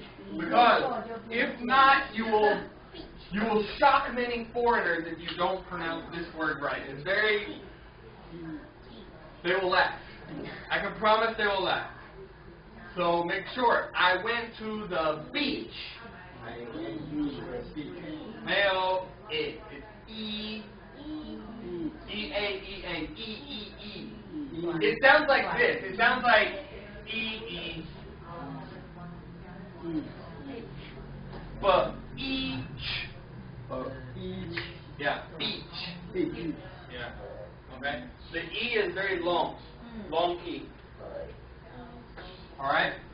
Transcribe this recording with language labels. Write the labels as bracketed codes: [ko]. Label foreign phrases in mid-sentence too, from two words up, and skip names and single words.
[en] Because if not, you will shock many foreigners if you don't pronounce this word right. It's very. They will laugh. I can promise they will laugh. So make sure. I went to the beach. Male egg. It's E. E-A-E-A. E-E-E. It sounds like this. It sounds like E-E. But each. Yeah, beach. Yeah. Okay? The E is very long. Long E. Alright?